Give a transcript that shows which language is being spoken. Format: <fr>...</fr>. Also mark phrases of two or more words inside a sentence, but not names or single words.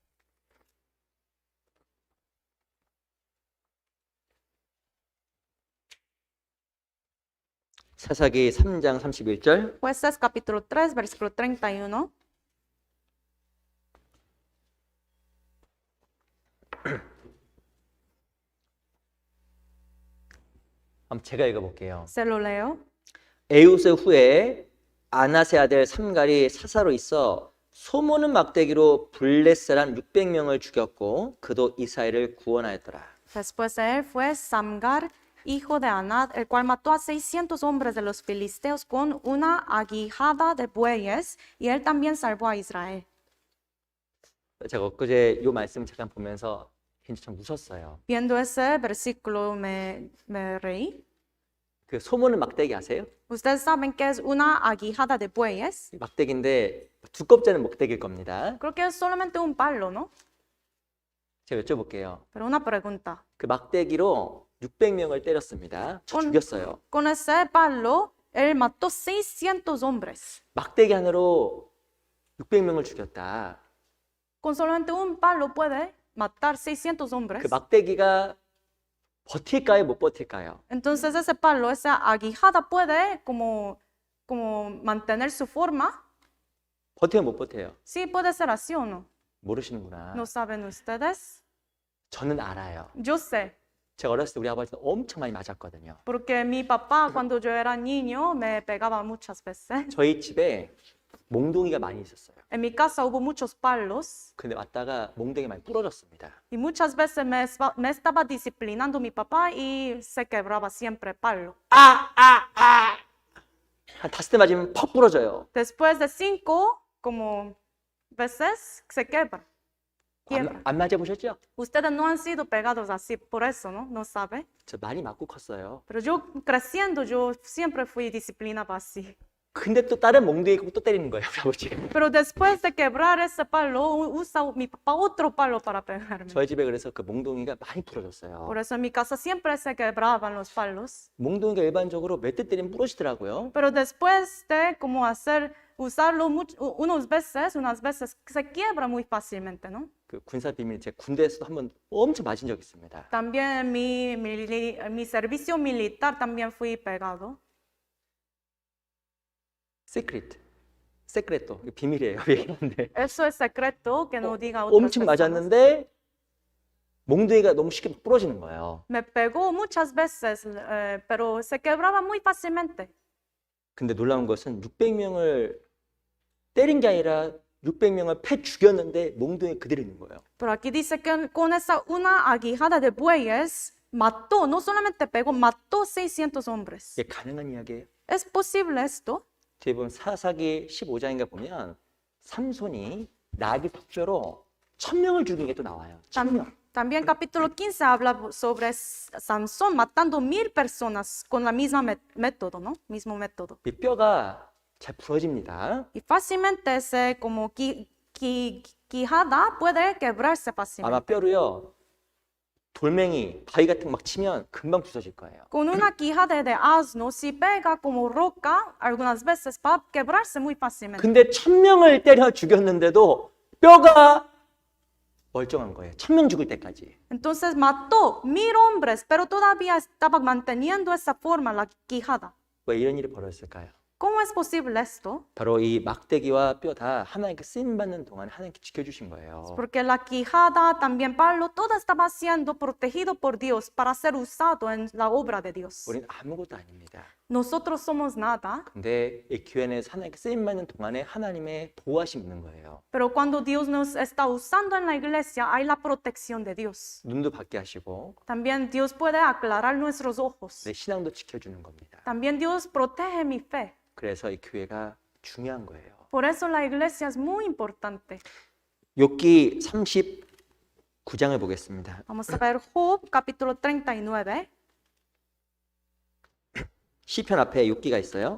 <ko>사사기 3장 31절.</ko> <es>Jueces, capítulo 3, versículo 31.</es> <ko>한번 제가 읽어볼게요.</ko> <es>Se lo leo.</es> <ko>에우스 후에 아나세 아들 삼갈이 사사로 있어 소모는 막대기로 블렛 사람 600명을 죽였고 그도 이스라엘을 구원하였더라.</ko> <es>Después de él fue Samgar, hijo de Anad, el cual mató a 600 hombres de los filisteos con una aguijada de bueyes, y él también salvó a Israel.</es> <ko>제가 엊그제 이 말씀 잠깐 보면서 굉장히 참 웃었어요.</ko> <es>Viendo ese versículo me reí.</es> <ko>그 소모는 막대기 아세요?</ko> <es>Ustedes saben que es una aguijada de bueyes.</es> <ko>막대기인데 두껍지 않은 막대기일 겁니다.</ko> <es>Creo que es solamente un palo, ¿no?</es> <ko>제가 여쭤볼게요.</ko> <es>Pero una pregunta.</es> <ko>그 막대기로 600명을 때렸습니다. 죽였어요.</ko> <es>Con ese palo, él mató 600 hombres.</es> <ko>막대기 하나로 600명을 죽였다.</ko> <es>Con solamente un palo puede matar 600</es> <ko>그</ko> <es>hombres.</es> <ko>막대기가 버틸까요? 못 버틸까요?</ko> <es>Entonces ese palo, esa aguijada puede como mantener su forma.</es> <ko>버텨요? 못 버텨요?</ko> <es>Sí, puede ser así o no.</es> <ko>모르시는구나.</ko> <es>¿No saben ustedes?</es> <ko>저는 알아요.</ko> <es>Yo sé,</es> <ko>제가 어렸을 때 우리 아버지는 엄청 많이 맞았거든요.</ko> <es>porque mi papá cuando yo era niño me pegaba muchas veces.</es> <ko>저희 집에 몽둥이가 많이 있었어요.</ko> <es>En mi casa hubo muchos palos</es> <ko>근데 왔다가 몽둥이 많이 부러졌습니다.</ko> <es>y muchas veces me estaba disciplinando mi papá y se quebraba siempre palo.</es> <ko>한 5대 맞으면 퍽 부러져요.</ko> <es>Después de 5 como veces se quebra. Quiebra.</es> <ko>안 맞아보셨죠?</ko> <es>Ustedes no han sido pegados así por eso, ¿no? ¿No sabe?</es> <ko>저 많이 맞고 컸어요.</ko> <es>Pero yo creciendo, yo siempre fui disciplinada así.</es> <ko>근데 또 다른 몽둥이 갖고 또 때리는 거예요, 우리 아버지.</ko> <es>Pero después de quebrar ese palo, usa mi papá otro palo para pegarme.</es> <ko>저희 집에 그래서 그 몽둥이가 많이 부러졌어요.</ko> <es>Por eso en mi casa siempre se quebraban los palos.</es> <ko>몽둥이가 일반적으로 몇 대 때리면 부러지더라고요.</ko> <es>Pero después de como usarlo unas veces se quiebra muy fácilmente, ¿no?</es> <ko>그 군사 비밀 제 군대에서도 한번 엄청 맞은 적 있습니다.</ko> <es>También mi servicio militar también fui pegado.</es> <ko>세크레토. 이거 비밀이에요. 얘기하는데.</ko> <es>Eso es secreto que no diga otras</es> <ko>엄청</ko> <es>personas.</es> <ko>맞았는데 몽둥이가 너무 쉽게 부러지는 거예요.</ko> <es>Me pegó muchas veces, pero se quebraba muy fácilmente.</es> <ko>근데 놀라운 것은 600명을 때린 게 아니라 600명을 패 죽였는데 몽둥이 그대로 있는 거예요.</ko> <es>Pero aquí dice que con una aguijada de bueyes mató, no solamente pegó, mató 600 hombres.</es> <ko>이게 가능한 이야기예요.</ko> <es>¿Es posible esto?</es> <ko>뒤에 보면 사사기 15장인가 보면 삼손이 나귀 턱뼈로 1000명을 죽인 게 또 나와요. 1000명.</ko> <es>También capítulo 15 habla sobre Sansón matando 1000 personas con la misma método, ¿no? Mismo método.</es> <ko>이 뼈가 잘 부러집니다.</ko> <es>Y fácilmente ese como quijada puede quebrarse</es> <ko>아마</ko> <es>fácilmente.</es> <ko>뼈로요. 돌멩이, 바위 같은 거 막 치면 금방 부서질 거예요.</ko> <es>Con una quijada de asno, si pega como roca, algunas veces va a quebrarse muy fácilmente.</es> <ko>근데 1000명을 때려 죽였는데도 뼈가 멀쩡한 거예요. 1000명 죽을 때까지.</ko> <es>Entonces mató 1000 hombres, pero todavía estaba manteniendo esa forma, la quijada.</es> <ko>왜 이런 일이 벌어졌을까요?</ko> <es>¿Cómo es posible esto?</es> <ko>바로 이 막대기와 뼈 다 하나님께 쓰임 받는 동안 하나님께 지켜주신 거예요.</ko> <es>Porque la quijada, también palo, todo estaba siendo protegido por Dios para ser usado en la obra de Dios.</es> <ko>우리는 아무것도 아닙니다.</ko> <es>Nosotros somos nada,</es> <ko>근데 이 교회 안에서 하나님께 쓰임 받는 동안에 하나님의 보호하심이 있는 거예요.</ko> <es>pero cuando Dios nos está usando en la iglesia, hay la protección de Dios.</es> <ko>눈도 밝게 하시고</ko> <es>También Dios puede aclarar nuestros ojos.</es> <ko>내 신앙도 지켜주는 겁니다.</ko> <es>También Dios protege mi fe.</es> <ko>그래서 이 교회가 중요한 거예요.</ko> <es>Por eso la iglesia es muy importante.</es> <ko>욥기 39장을 보겠습니다.</ko> <es>Vamos a ver Job capítulo 39.</es> <ko>시편 앞에 욥기가 있어요.</ko>